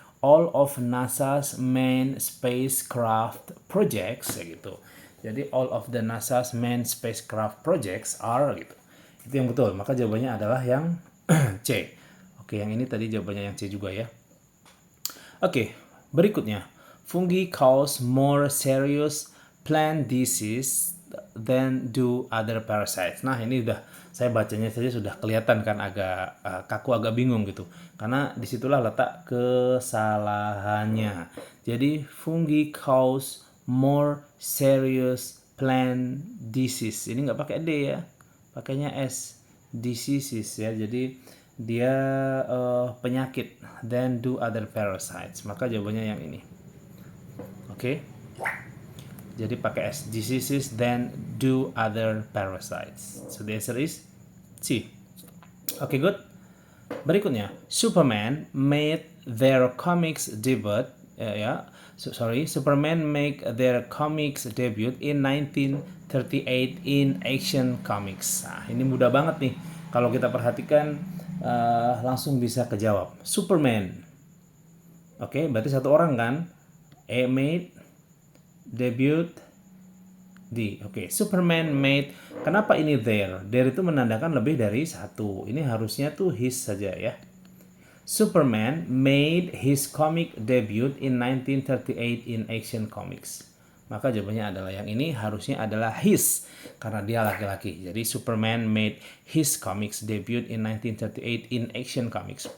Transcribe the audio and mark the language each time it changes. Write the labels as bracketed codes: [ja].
[en] All of NASA's main spacecraft projects, ya gitu. Jadi all of the NASA's main spacecraft projects are gitu. Itu yang betul. [id] Maka jawabannya adalah yang C. Oke, yang ini tadi jawabannya yang C juga ya. Oke, berikutnya. [en] Fungi cause more serious plant disease than do other parasites. [id] Nah, ini udah saya bacanya saja sudah kelihatan kan agak kaku, agak bingung gitu. Karena disitulah letak kesalahannya. [en] Jadi fungi cause more serious plant disease. [id] Ini nggak pakai D ya, pakainya S. Diseases ya. Jadi dia penyakit than do other parasites. Maka jawabannya yang ini. [en] Oke. Jadi pakai S. Diseases than do other parasites. So the answer is C. Oke, good. Berikutnya, Superman made their comics debut Superman make their comics debut in 1938 in Action Comics. [id] Nah, ini mudah banget nih. Kalau kita perhatikan langsung bisa kejawab. Superman. Oke, berarti satu orang kan? A made debut D. Oke, Superman made. Kenapa ini there? There itu menandakan lebih dari satu. Ini harusnya tuh his saja ya. [en] Superman made his comic debut in 1938 in Action Comics. [id] Maka jawabannya adalah yang ini, harusnya adalah his karena dia laki-laki. [en] Jadi Superman made his comics debut in 1938 in Action Comics.